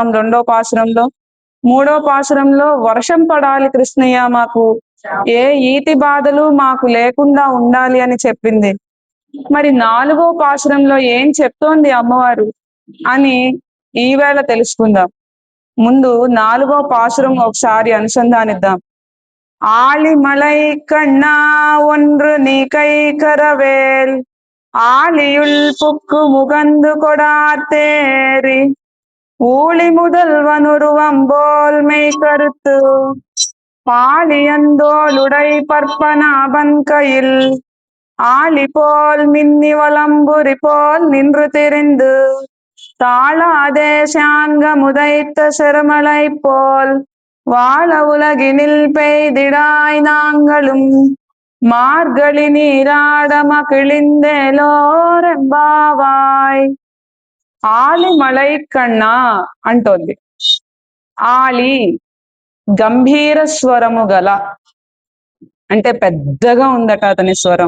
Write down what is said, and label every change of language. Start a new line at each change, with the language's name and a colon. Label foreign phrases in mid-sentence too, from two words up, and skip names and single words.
Telugu: 2వ పాశురంలో 3వ పాశురంలో వర్షం పడాలి కృష్ణయ్య, మాకు ఏ ఈతి బాధలు మాకు లేకుండా ఉండాలి అని చెప్పింది. మరి 4వ పాశురంలో ఏం చెప్తోంది అమ్మవారు అని ఈవేళ తెలుసుకుందాం. ముందు 4వ పాశురం ఒకసారి అనుసంధానిద్దాం.
Tamil: ஆழிமலை கண்ணா ஒன்று நீ கை கரவேல் ஆழியுள் புக்கு முகந்து கொடாத்தேரி ஊழி முதல்வனுருவம் போல் மெய் கருத்து பாலியந்தோளுடை பற்பனாபன் கையில் ஆழி போல் மின்னி வலம்புரி போல் நின்று திரிந்து தாழாதே சான்க முதைத்த சிறுமலை போல் வாழ உலகினில் பெய்திடாய் நாங்களும் மார்கழி நீராட மகிழ்ந்தேலோர் எம்பாவாய்.
Telugu: ఆలిమలై కన్నా అంటోంది. ఆలి గంభీర స్వరము గల, అంటే పెద్దగా ఉందట అతని స్వరం.